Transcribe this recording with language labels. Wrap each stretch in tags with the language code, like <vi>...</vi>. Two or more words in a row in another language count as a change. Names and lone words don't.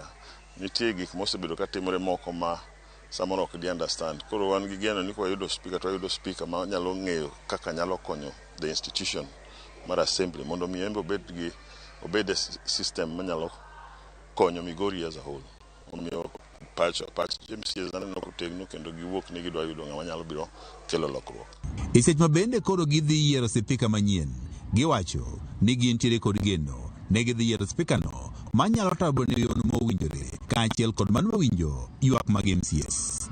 <luo>Nitie gik mosebedo katimore moko ma samoro ok di understand. Koro wan gi geno ni kwa yudo speaker ma nyalo ng'eyo kaka nyalo konyo</luo> <en>the institution</en> <luo>mar assembly mondo mi embe obed system manyalo konyo Migori</luo> <en>as a whole.</en> <luo>Omiyo patch MCAs naneno kotegno kendo giwuok ni gidwa yudo ng'ama nyalo biro kelo lokruok. E seche ma bende koro gidhi yiero spika manyien, giwacho ni gintiere kod geno ne gidhi yiero spika no manyalo tabo ne yono mowinjore kaachiel kod mano mawinjo ywak mag MCAs.</luo>